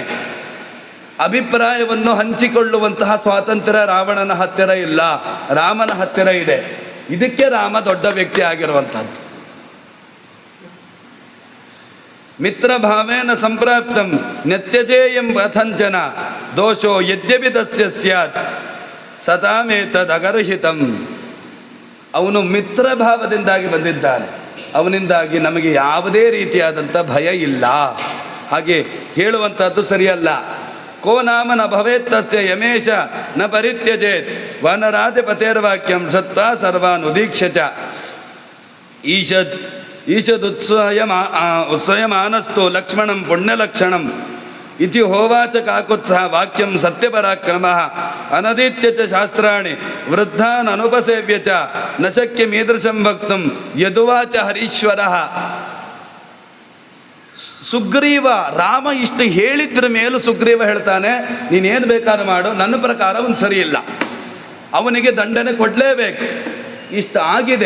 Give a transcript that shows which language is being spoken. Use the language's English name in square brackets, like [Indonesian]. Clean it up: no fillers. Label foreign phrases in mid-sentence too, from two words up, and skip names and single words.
[Kannada] ಅಭಿಪ್ರಾಯವನ್ನು ಹಂಚಿಕೊಳ್ಳುವಂತಹ ಸ್ವಾತಂತ್ರ್ಯ ರಾವಣನ ಹತ್ತಿರ ಇಲ್ಲ, ರಾಮನ ಹತ್ತಿರ ಇದೆ. ಇದಕ್ಕೆ ರಾಮ ದೊಡ್ಡ ವ್ಯಕ್ತಿ ಆಗಿರುವಂಥದ್ದು. [Sanskrit] ಮಿತ್ರ ಭಾವೇನ ಸಂಪ್ರಾಪ್ತಂ ನತ್ಯಜೇಯಂ ಕಥಂಚನ ದೋಷೋ ಯದ್ಯಪಿ ತಸ್ಯ ಸ್ಯಾತ್ ಸತಾಮೇತದ್ ಅಗರ್ಹಿತಂ. [Kannada] ಅವನು ಮಿತ್ರ ಭಾವದಿಂದಾಗಿ ಬಂದಿದ್ದಾನೆ, ಅವನಿಂದಾಗಿ ನಮಗೆ ಯಾವುದೇ ರೀತಿಯಾದಂಥ ಭಯ ಇಲ್ಲ. ಹಾಗೆ ಹೇಳುವಂಥದ್ದು ಸರಿಯಲ್ಲ. [Sanskrit] ಕೋ ನಾಮ ನ ಭವೇತ್ ತಸ್ಯ ಯಮೇಶ ನ ಪರಿತ್ಯಜೇತ್ ವನರಾಧಿಪತೇರ್ವಾಕ್ಯಂ ಶ್ರುತ್ವಾ ಸರ್ವಾನ್ ಉದೀಕ್ಷ್ಯ ಚ ಉತ್ಸಯಮಾನಸ್ತು ಲಕ್ಷ್ಮಣಂ ಪುಣ್ಯಲಕ್ಷಣಂ ಇತಿ ಹೋವಾಚ ಕಾಕುತ್ಸಹ ವಾಕ್ಯಂ ಸತ್ಯಪರಾಕ್ರಮಃ ಅನದಿತ್ಯ ಚ ಶಾಸ್ತ್ರಾಣಿ ವೃದ್ಧಾನ್ ಅನುಪಸೇವ್ಯ ಚ ನ ಶಕ್ಯಮೀದೃಶಂ ವಕ್ತುಂ ಯದುವಾಚ ಹರೀಶ್ವರಃ. [Kannada] ಸುಗ್ರೀವ ರಾಮ ಇಷ್ಟು ಹೇಳಿದ್ರ ಮೇಲೂ ಸುಗ್ರೀವ ಹೇಳ್ತಾನೆ, ನೀನೇನು ಬೇಕಾದ್ರೂ ಮಾಡು, ನನ್ನ ಪ್ರಕಾರ ಅವನು ಸರಿ ಇಲ್ಲ, ಅವನಿಗೆ ದಂಡನೆ ಕೊಡಲೇಬೇಕು. ಇಷ್ಟ ಆಗಿದೆ.